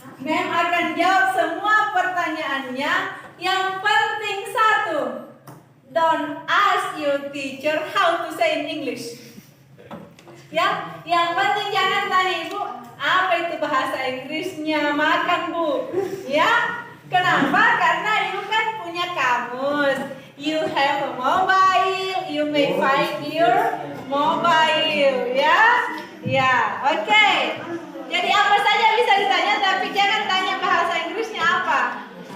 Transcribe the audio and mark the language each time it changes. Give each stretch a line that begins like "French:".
Indonesian: Ma'am akan jawab semua pertanyaannya. Yang penting satu,
English: don't ask your teacher how to say in English.
Indonesian: Ya, yang penting jangan tanya ibu, apa itu bahasa Inggrisnya, makan bu. Ya, kenapa? Karena ibu kan punya kamus.
English: You have a mobile, you may find your mobile.
Indonesian: Ya, ya, oke. Jadi apa saja bisa ditanya, tapi jangan tanya bahasa Inggrisnya apa.